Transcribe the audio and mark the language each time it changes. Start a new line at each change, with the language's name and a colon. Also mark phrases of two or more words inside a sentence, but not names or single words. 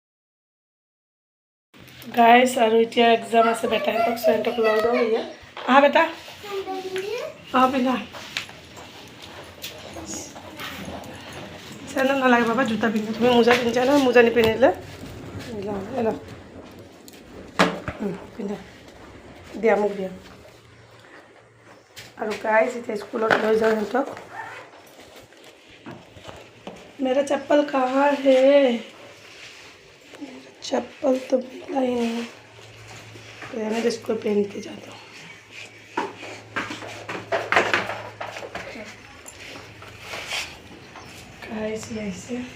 Assamese: গাইজ আৰু এতিয়া এক্সাম আছে বেটাহঁতক সিহঁতক লৈ যাওঁ এতিয়া আহা বেটা আহ পিন্ধা চেণ্ডেল নালাগে বাবা জোতা পিন্ধা তুমি মোজা পিন্ধিছা নহয় মোজা নিপিন্ধিলে পিন্ধা দিয়া মোক দিয়া আৰু গাইজ এতিয়া স্কুলত লৈ যাওঁ সিহঁতক
Hindi: मेरा चप्पल कहाँ है चप्पल तो मिला ही नहीं रहने दो इसको पहन के जाता हूँ ऐसे